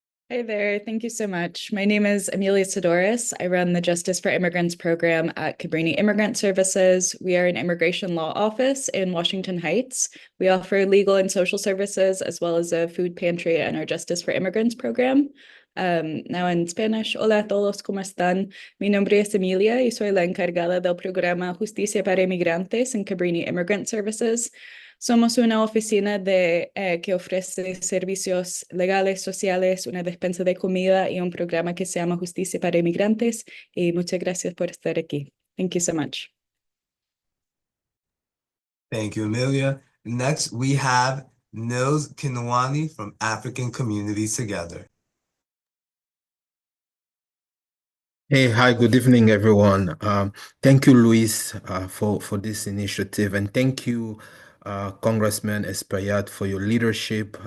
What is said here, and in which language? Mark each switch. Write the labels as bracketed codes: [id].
[en] Hey there, thank you so much. My name is Amelia Sidoris. I run the Justice for Immigrants program at Cabrini Immigrant Services. We are an immigration law office in Washington Heights. We offer legal and social services as well as a food pantry and our Justice for Immigrants program. Now in Spanish, [es] hola a todos, ¿cómo están? Mi nombre es Emilia y soy la encargada del programa Justicia para Inmigrantes en Cabrini Immigrant Services. Somos una oficina que ofrece servicios legales, sociales, una despensa de comida y un programa que se llama Justicia para Inmigrantes. Y muchas gracias por estar aquí. [en] Thank you so much. Thank you, Amelia. Next, we have Nils Kinwani from African Communities Together. Hey, hi, good evening, everyone. Thank you, Luis, for this initiative, and thank you, Congressman Espaillat, for your leadership.